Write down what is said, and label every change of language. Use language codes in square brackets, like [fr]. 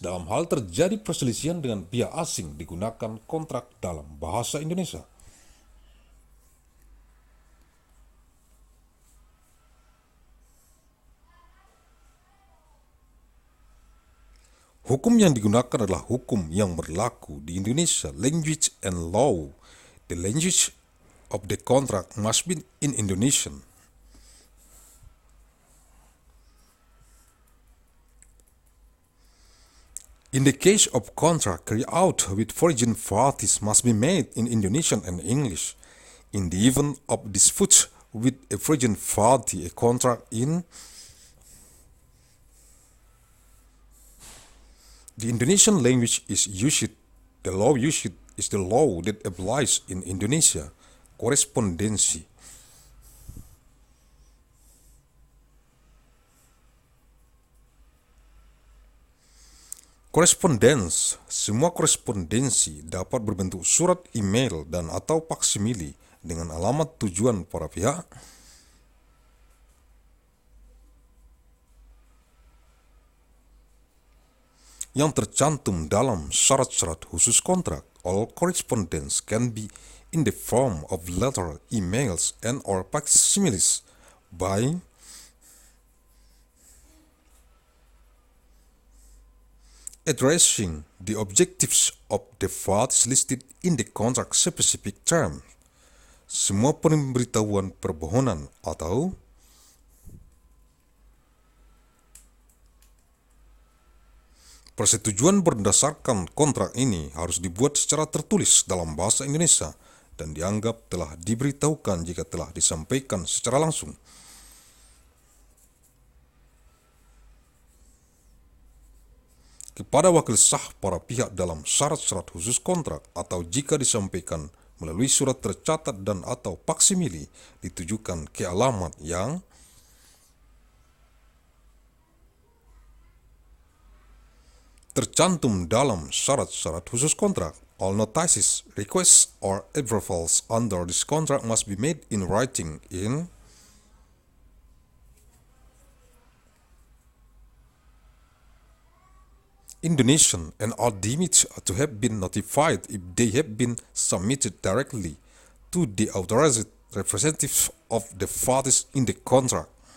[id] Dalam hal terjadi perselisihan dengan pihak asing digunakan kontrak dalam bahasa Indonesia. Hukum yang digunakan adalah hukum yang berlaku di Indonesia, [en] language and law. The language of the contract must be in Indonesian. In the case of contract carried out with foreign parties must be made in Indonesian and English. In the event of dispute with a foreign party, a contract in the Indonesian language is used. The law used is the law that applies in Indonesia. [id] Korespondensi. Korespondens. Semua korespondensi dapat berbentuk surat, email, dan atau faksimili dengan alamat tujuan para pihak yang tercantum dalam syarat-syarat khusus kontrak. [en] All correspondence can be in the form of letter, emails, and or facsimiles by addressing the objectives of the parties listed in the contract specific term. [id] Semua pemberitahuan permohonan atau persetujuan berdasarkan kontrak ini harus dibuat secara tertulis dalam bahasa Indonesia dan dianggap telah diberitahukan jika telah disampaikan secara langsung. Kepada wakil sah para pihak dalam syarat-syarat khusus kontrak atau jika disampaikan melalui surat tercatat dan atau faksimili ditujukan ke alamat yang tercantum dalam syarat-syarat khusus kontrak. [en] All notices, requests, or approvals under this contract must be made in writing in Indonesian and are deemed to have been notified if they have been submitted directly to the authorized representative of the parties in the contract.